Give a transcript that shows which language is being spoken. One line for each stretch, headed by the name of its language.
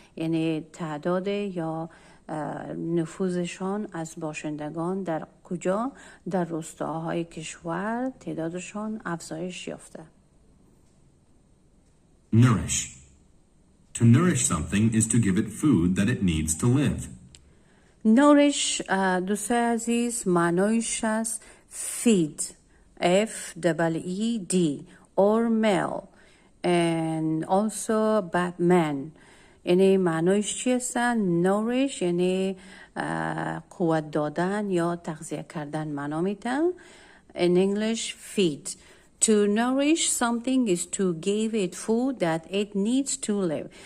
Persian: یعنی تعداد یا نفوذشان از باشندگان در کجا؟ در روستاهای کشور تعدادشان افزایش یافته.
English: Nourish. To nourish something is to give it food that it needs to live.
Persian: nourish دوستای عزیز معنایش است
English: feed. F-E-E-D or meal. and also Batman.
Persian: یعنی معنایش چی هستن؟ nourish یعنی قوت دادن یا تغذیه کردن معنا میده.
English: In English, feed. To nourish something is to give it food that it needs to live.